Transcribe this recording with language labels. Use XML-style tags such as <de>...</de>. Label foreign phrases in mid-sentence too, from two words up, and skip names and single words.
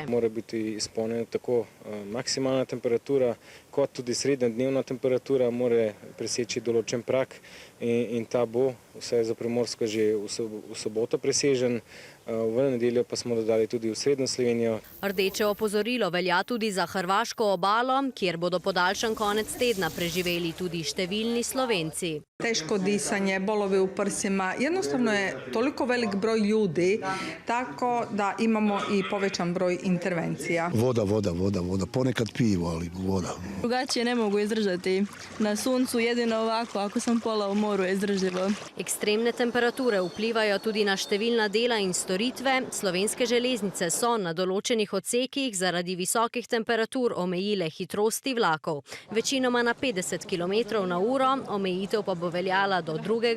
<sl>Mora biti izpolnjena tako maksimalna temperatura, kot tudi srednja dnevna temperatura, mora preseči določen prag in ta bo vse za Primorsko že v soboto presežen. V nedeljo pa smo dodali tudi v srednjo Slovenijo. Rdeče opozorilo velja tudi za hrvaško obalo, kjer bodo podaljšan konec tedna preživeli tudi številni Slovenci.</sl> <hr>Teško disanje, bolovi u prsima, jednostavno je toliko velik broj ljudi, tako da imamo i povećan broj intervencija. Voda, ponekad pivo, ali voda. Drugačije ne mogu izdržati. Na suncu jedino ovako, ako sam pola u moru, je izdržljivo.</hr> <sl>Ekstremne temperature vplivajo tudi na številna dela in storitve. Slovenske železnice so na določenih odsekih zaradi visokih temperatur omejile hitrosti vlakov. Večinoma na 50 km/h, omejitev pa bo veljala do 2.</sl>